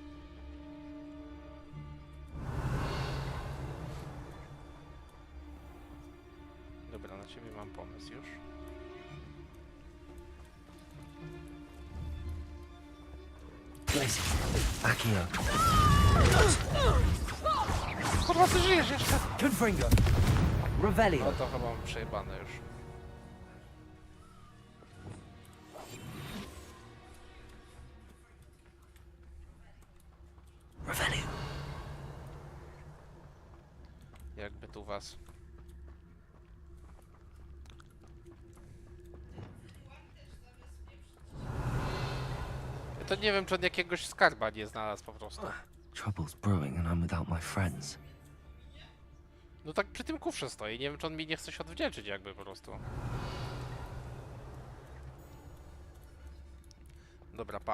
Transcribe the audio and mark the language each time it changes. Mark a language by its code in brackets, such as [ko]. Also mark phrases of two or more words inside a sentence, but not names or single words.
[pl] Dobra, na ciebie mam pomysł już. Places. Accio. Kurwa, ty żyjesz jeszcze! Confringo. Revelio. No to chyba mam przejebane już. Revelio. Jakby tu was... Ja to nie wiem, czy on jakiegoś skarba nie znalazł po prostu. [en] Trouble's brewing and I'm without my friends. [pl] No tak przy tym kufrze stoi, nie wiem, czy on mi nie chce się odwdzięczyć jakby po prostu. Dobra, pa.